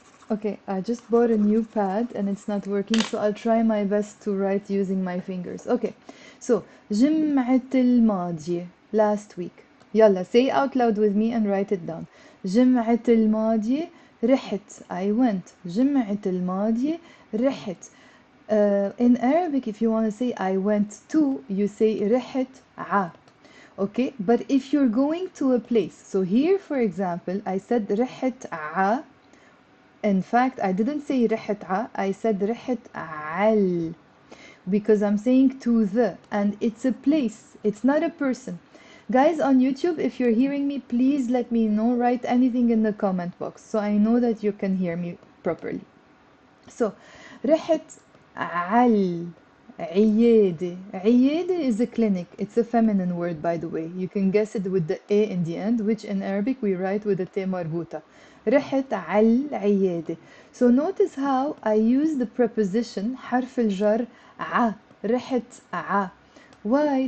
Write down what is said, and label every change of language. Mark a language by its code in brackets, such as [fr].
[en] Okay, I just bought a new pad and it's not working, so I'll try my best to write using my fingers. Okay, so [ar] جمعة الماضية [en] last week. يلا, say out loud with me and write it down. [ar] جمعة الماضية رحت, [en] I went. [ar] جمعة الماضية رحت. [en] In Arabic, if you want to say I went to, you say [ar] رحت ع. [en] Okay, but if you're going to a place, so here for example, I said [ar] رحت ع. [en] In fact, I didn't say [ar] رحت ع, [en] I said [ar] رحت عل, [en] because I'm saying to the, and it's a place, it's not a person. Guys on YouTube, if you're hearing me, please let me know, write anything in the comment box so I know that you can hear me properly. [ar] So, رحت عل عيادة. [en] عيادة is a clinic. It's a feminine word, by the way. You can guess it with the A in the end, which in Arabic we write with the T مربوطة. [ar] رحت على عيادة. [en] So notice how I use the preposition [ar] حرف الجر ع. رحت ع. Why?